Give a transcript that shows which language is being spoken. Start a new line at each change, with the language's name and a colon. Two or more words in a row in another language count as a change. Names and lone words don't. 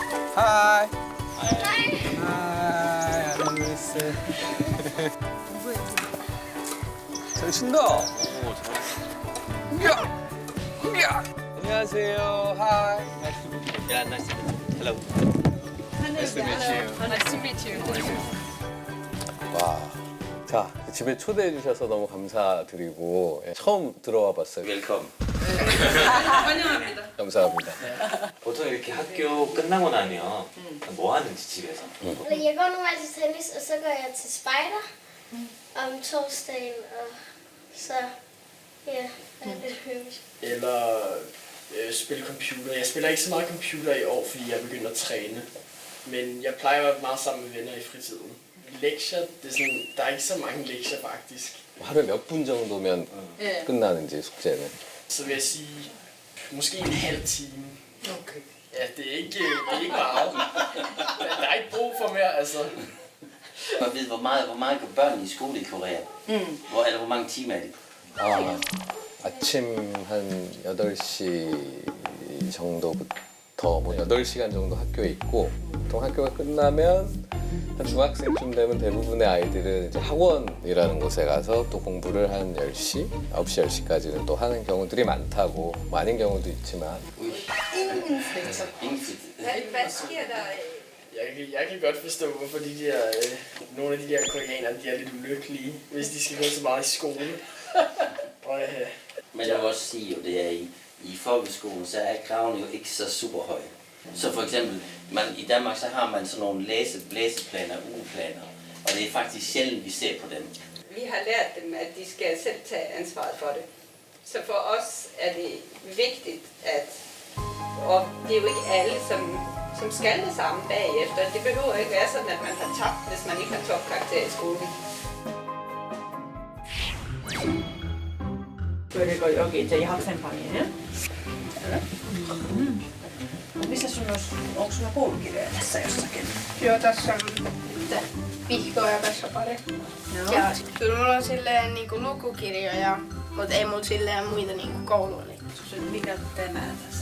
Korean: 하이. 하이. 아나무스. 잘 친다. 오, 잘. 야. 안녕하세요. 하이.
English: Yeah, nice to meet you. Hello. Nice to meet you. Nice to meet you.
Korean: 와. 자, 집에 초대해 주셔서 너무 감사드리고 처음 들어와 봤어요. 웰컴. 환영합니다. 감사합니다. 보통 이렇게 학교 끝나고 나면 뭐 하는지 집에서?
Danish: Jeg går nogle gange til tennis, og så går jeg til spejder om torsdagen, og så ja, er det hyggeligt. Eller spille computer. Jeg spiller ikke så meget computer i år, fordi jeg er begyndt at træne. Men jeg plejer at være meget sammen med venner i fritiden. Lektier, det er sådan, der er ikke så mange lektier faktisk.
Korean: 하루에 몇 분 정도면 끝나는지 숙제는?
Danish: Så vil jeg sige, måske en halv time. Okay. Ja, det er ikke meget. Der er ikke brug for mere, altså. Man ved, hvor meget går børn i skole i Korea? Eller hvor mange timer er det?
Korean: 아, 아침 한 8시 정도부터 뭐 8시간 정도 학교에 있고 보통 학교가 끝나면 한 중학생쯤 되면 대부분의 아이들은 이제 학원이라는 곳에 가서 또 공부를 한 10시, 9시, 10시까지는 또 하는 경우들이 많다고 뭐 아닌 경우도 있지만
Danish: Ingen Hvad sker der? Jeg kan godt forstå, hvorfor nogle af de der koreanere, de er lidt ulykkelige, hvis de skal gå så meget i skole. Og, Men jeg vil også sige, at det er i folkeskolen, så er kravene jo ikke så super høje. Så for eksempel, i Danmark så har man sådan nogle læseplaner, ugeplaner, og det er faktisk sjældent, vi ser på dem. Vi har lært dem, at de skal selv tage ansvaret for det. Så for os er det vigtigt, og det er jo ikke alle, som skal det samme bagefter. Det behøver ikke være sådan, at man har tabt, hvis man ikke har topkarakter i skolen.
Korean: 그리고 여기 이제 학생방이에요?
Finnish: Missä onko sulla koulukirjoja tässä jossakin? Joo, tässä on vihkoja vessapari. Ja kyllä mulla on silleen niinku lukukirjoja, mutta ei mulla silleen muita niinku kouluun. Mikä tämä tässä?